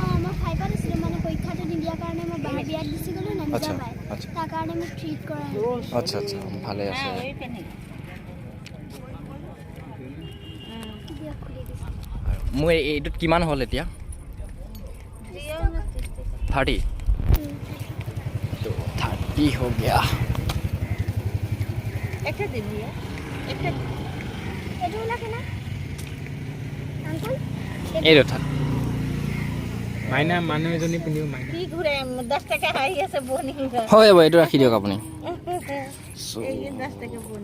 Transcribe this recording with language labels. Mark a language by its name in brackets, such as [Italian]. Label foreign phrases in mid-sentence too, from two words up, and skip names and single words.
[Assamese] আচ্ছা আচ্ছা আচ্ছা আচ্ছা, ভালে আছে। মোৰ এইটোত কিমান হ'ল এতিয়া? [Hindi] 30। तो 30 हो गया। [Assamese] এইটো মাইনা মানুহ এজনী পিন্ধিব মাইনা কি ঘূৰে 10 টকা হাৰি আছে বনি হৈ যাব এইটো ৰাখি দিয়ক আপুনি এই 10 টকা বনি